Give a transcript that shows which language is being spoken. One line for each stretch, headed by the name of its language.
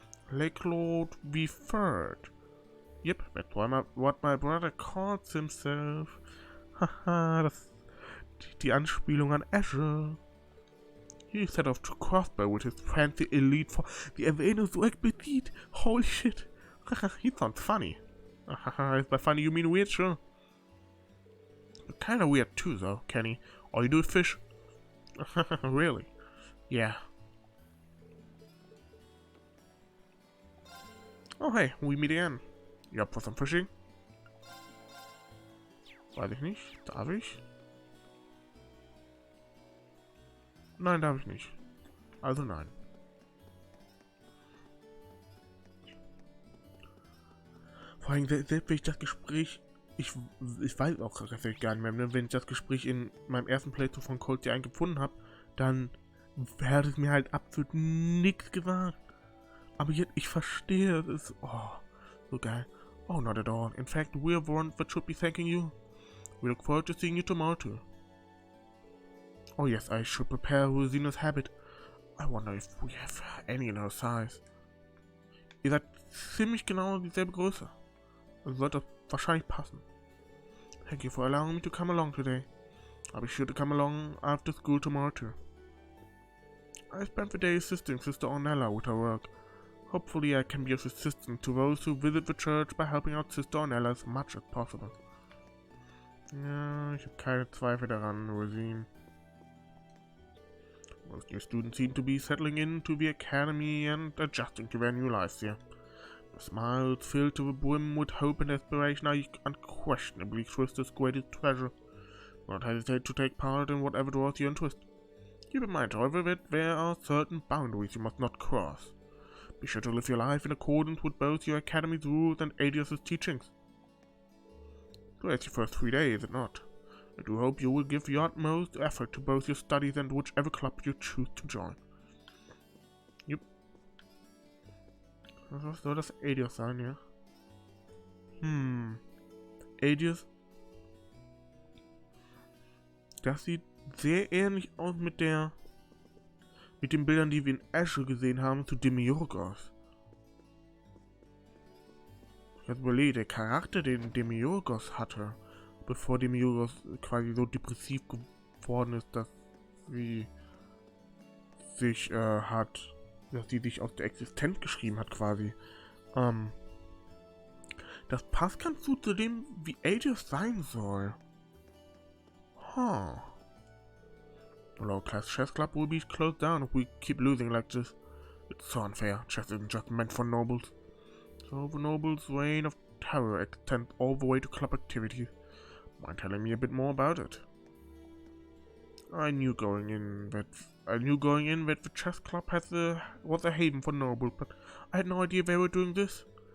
English: Lake Lord V3rd. Yep, that's what my brother calls himself.
German: Haha, das die Anspielung an Azure.
English: He set off to crossbow with his fancy elite for the
German: erwähne so explizit.
English: Holy shit. He sounds funny. If by funny you mean weird, sure. You're kinda weird too, though, Kenny. All you do is fish. Really? Yeah. Oh hey, we meet again. You up for some fishing?
German: Weiß ich nicht. Darf ich? Nein, darf ich nicht. Also nein. Vor allem, selbst wenn ich das Gespräch... Ich weiß auch tatsächlich gar nicht mehr, ne? Wenn ich das Gespräch in meinem ersten Playthrough von Cold Steel gefunden habe, dann hat es mir halt absolut nichts gesagt. Aber jetzt, ich verstehe, es ist... Oh, so geil.
English: Oh, not at all. In fact, we're the ones that should be thanking you. We look forward to seeing you tomorrow too. Oh yes, I should prepare Rosina's habit. I wonder if we have any in her size.
German: Ihr seid ziemlich genau dieselbe Größe. Also sollte das wahrscheinlich passen.
English: Thank you for allowing me to come along today. I'll be sure to come along after school tomorrow too. I spent the day assisting Sister Ornella with her work. Hopefully I can be of assistance to those who visit the church by helping out Sister Ornella as much as possible.
German: Ja, ich habe keine Zweifel daran, Rosine.
English: Most new students seem to be settling into the academy and adjusting to their new lives here. The smiles filled to the brim with hope and aspiration are unquestionably Twister's greatest treasure. Do not hesitate to take part in whatever draws you in Twist. Keep in mind, however, that there are certain boundaries you must not cross. Be sure to live your life in accordance with both your academy's rules and Adios' teachings. So it's your first 3 days, is it not? I do hope you will give your utmost effort to both your studies and whichever club you choose to join. Yep.
German: Was soll das Adios sein, ja? Adios. Das sieht sehr ähnlich aus mit den Bildern, die wir in Azure gesehen haben, zu Demiurgos. Ich habe überlegt, der Charakter, den Demiurgos hatte, bevor Demiurgos quasi so depressiv geworden ist, dass sie sich dass sie sich aus der Existenz geschrieben hat quasi. Das passt ganz gut zu dem, wie Adios sein soll.
English: Well, our class chess club will be closed down if we keep losing like this. It's so unfair. Chess isn't just meant for nobles. So the nobles' reign of terror extends all the way to club activities. Mind telling me a bit more about it? I knew going in that the chess club was a haven for nobles, but I had no idea they were doing this.